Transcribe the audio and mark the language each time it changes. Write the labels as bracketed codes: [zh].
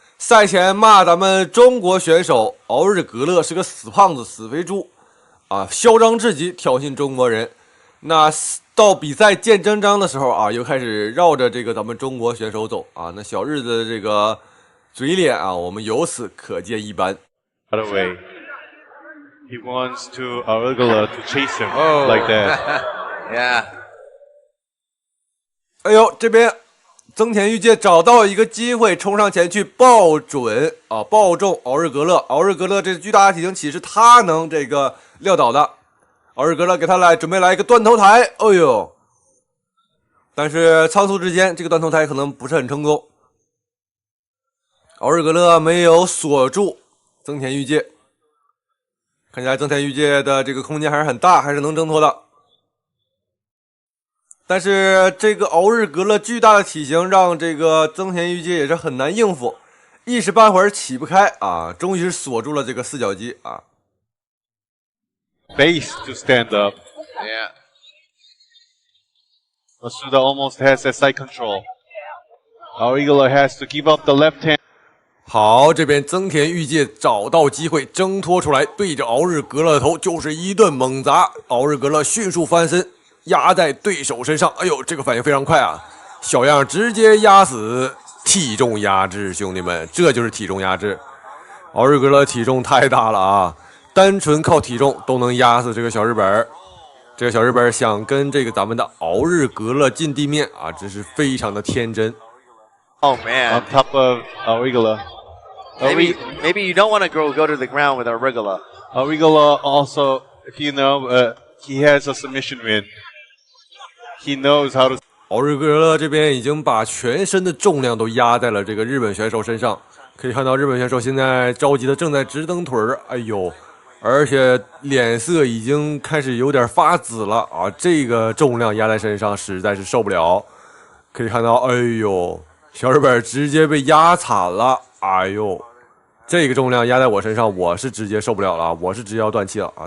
[zh] 賽前罵咱們中國選手敖日格勒是個死胖子、死肥豬啊，囂張至極，挑釁中國人。那到比賽見真章的時候啊，又開始繞着這個咱們中國選手走啊，那小日子的這個嘴臉啊，我們由此可見一斑。 [en] By the way, he wants to Arugula to chase him like that. Yeah. [zh] 哎呦，這邊增田裕介找到一個機會，衝上前去爆準啊，爆中敖日格勒。敖日格勒這巨大的體型豈是他能這個撂倒的？敖日格勒給他準備來一個斷頭台，哎呦！但是倉促之間，這個斷頭台可能不是很成功。敖日格勒沒有鎖住增田裕介，看起來增田裕介的這個空間還是很大，還是能掙脫的。但是這個敖日格勒巨大的體型讓這個增田裕介也是很難應付，一時半會兒起不開啊，終於是鎖住了這個四角肌啊。 [en] Base to stand up. Yeah. Masuda almost has that side control. Arugula has to give up the left hand. [zh] 好，這邊增田裕介找到機會掙脫出來，對着敖日格勒的頭就是一頓猛砸。敖日格勒迅速翻身，壓在對手身上。哎呦，這個反應非常快啊！小樣直接壓死，體重壓制，兄弟們，這就是體重壓制。敖日格勒體重太大了啊！單純靠體重都能壓死這個小日本，這個小日本想跟這個咱們的敖日格勒進地面啊，真是非常的天真。 [en] Oh man! On top of Arugula. Maybe you don't want to go to the ground with Arugula. Arugula also, if you know, he has a submission win. He knows how to. [zh] 奥日格勒這邊已經把全身的重量都壓在了這個日本選手身上，可以看到日本選手現在着急的正在直蹬腿兒，哎呦，而且臉色已經開始有點發紫了啊！這個重量壓在身上實在是受不了。可以看到，哎呦，小日本直接被壓慘了，哎呦，這個重量壓在我身上，我是直接受不了了，我是直接要斷气了啊！